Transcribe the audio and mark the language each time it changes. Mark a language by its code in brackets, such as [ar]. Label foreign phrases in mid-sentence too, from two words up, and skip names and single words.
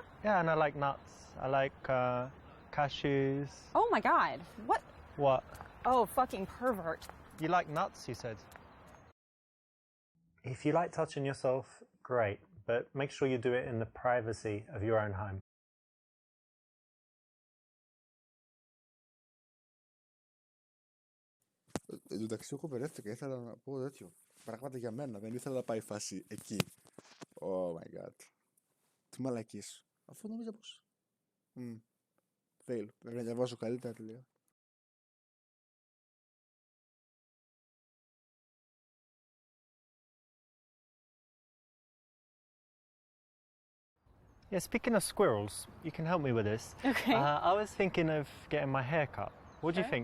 [en] Yeah, and I like nuts. I like cashews. Oh my god. What? What? Oh, fucking pervert. You like nuts, you said? If you like touching yourself, great. But make sure you do it in the privacy of your own home. [el] Εν τω μεταξύ, εγώ μπερδεύτηκα. Ήθελα να πω τέτοιο. Πράγματα για μένα. Δεν ήθελα να πάει η φάση εκεί. [en] Oh my god. [el] Τι μαλακής. Αφού νόμιζα πως. Fail. Πρέπει να διαβάσω καλύτερα τι λέω. [en] Yeah, speaking of squirrels, you can help me with this. Okay. I was thinking of getting my hair cut. What do you think?